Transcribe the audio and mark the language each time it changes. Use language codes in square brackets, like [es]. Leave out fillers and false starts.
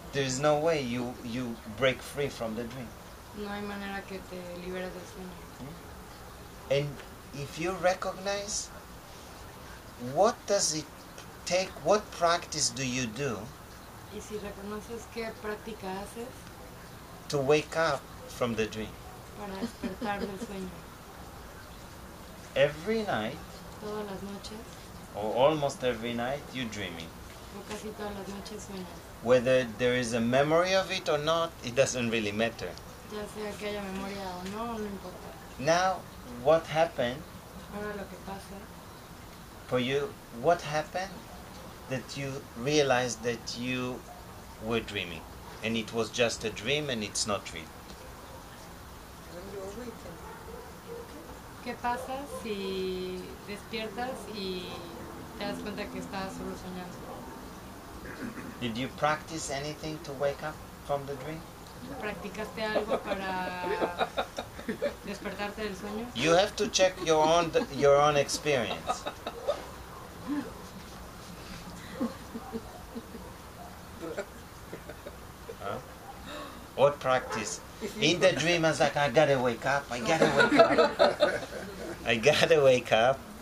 [en] there is no way you break free from the dream. [es] no hay manera que te liberes del sueño. [en] And if you recognize, what does it take, what practice do you do [es] Y si reconoces qué práctica haces [en] to wake up from the dream? [es] para despertar del sueño. [en] Every night, [es] Todas las noches, [en] or almost every night, you're dreaming. [es] o casi todas las noches sueñas. [en] Whether there is a memory of it or not, it doesn't really matter. [es] Ya sea que haya memoria o no, no importa. [en] Now, what happened [es] Ahora lo que pasa, [en] for you, what happened that you realized that you were dreaming and it was just a dream and it's not real? When you awaken, [es] ¿qué pasa si despiertas y te das cuenta que estabas solo soñando? [en] Did you practice anything to wake up from the dream? [es] ¿Practicaste algo para despertarte del sueño? [en] You have to check your own experience. Huh? What practice? In the dream, I was like, I gotta wake up. I gotta wake up.